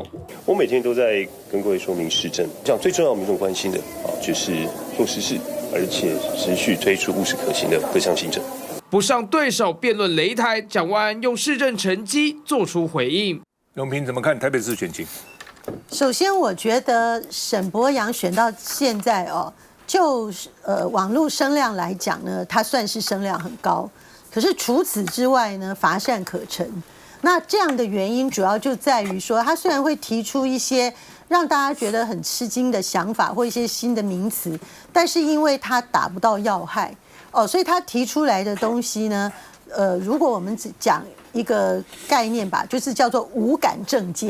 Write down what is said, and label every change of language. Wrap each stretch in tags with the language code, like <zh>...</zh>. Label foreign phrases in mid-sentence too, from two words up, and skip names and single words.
<zh>我每天都在跟各位說明市政，這樣最重要民眾關心的就是做實事，而且持續推出務實可行的各項行政。不上對手辯論擂台，蔣萬安用市政成績做出回應。永平怎麼看台北市選情？首先，我覺得沈伯洋選到現在就網絡聲量來講呢，他算是聲量很高。可是除此之外呢，乏善可陳。那這樣的原因主要就在於說，他雖然會提出一些讓大家覺得很吃驚的想法或一些新的名詞，但是因為他打不到要害所以他提出來的東西呢，如果我們只講一個概念吧，就是叫做無感政見。</zh>